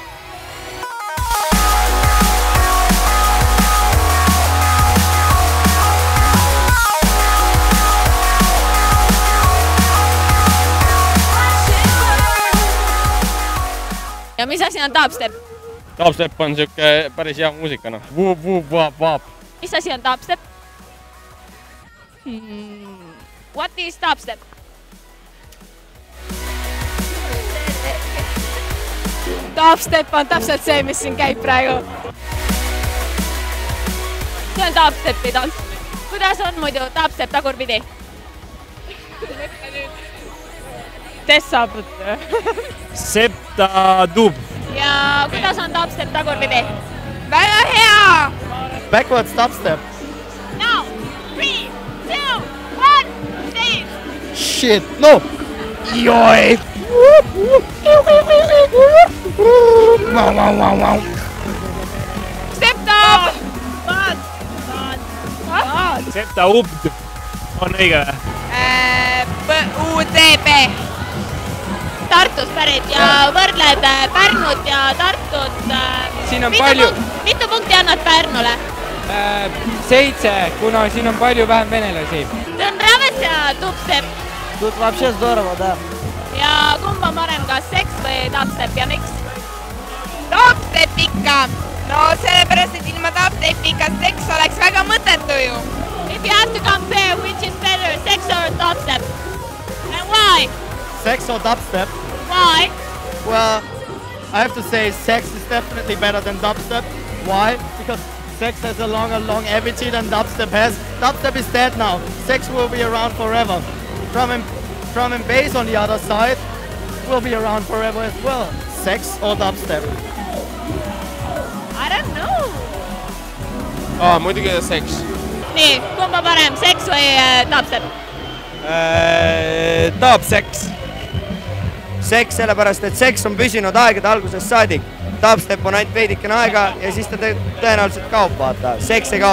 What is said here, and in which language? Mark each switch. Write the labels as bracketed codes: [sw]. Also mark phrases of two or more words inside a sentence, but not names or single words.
[et] Ja mis asi on dubstep? Dubstep on siuke päris hea muusika, noh. Vup. Mis asi on dubstep? [en] What is dubstep? [et] Dubstep on täpselt see, mis siin käib praegu. See on dubstepi tants. Kuidas on muidu dubstep tagurpidi? Tessabut. Septa dub. Ja kuidas on dubstep tagurpidi? Väga hea! [en] Backwards dubstep. Now, 3, 2, 1, Steve! Shit, no! Joi! [et] Septa! Septa ubd. On õige või? PUDB. Tartust pärit ja võrdled Pärnut ja Tartut. Siin on palju. Mitu punkti annad Pärnule? 7, kuna siin on palju vähem venelasi. See on nravится dubstep. [ru] Тут вообще здорово, да. [et] Ja kumb on parem, kas seks või dubstep ja miks? Dubstep ikka. No sellepärast, et ilma dubstepika seks oleks väga mõttetu ju. [en] If you have to compare, which is better, sex or dubstep? And why? Sex or dubstep? Why? Well, I have to say sex is definitely better than dubstep. Why? Because sex has a longer longevity than dubstep has. Dubstep is dead now. Sex will be around forever. Drum and bass on the other side will be around forever as well. Sex or dubstep? I don't know. [et] Muidugi seks. Nii, kumb on parem, seks või dubstep? Dubseks. Seks sellepärast, et seks on püsinud aegade algusest saadik. Dubstep on ainult veidikene aega ja siis ta tõenäoliselt kaob, vaata.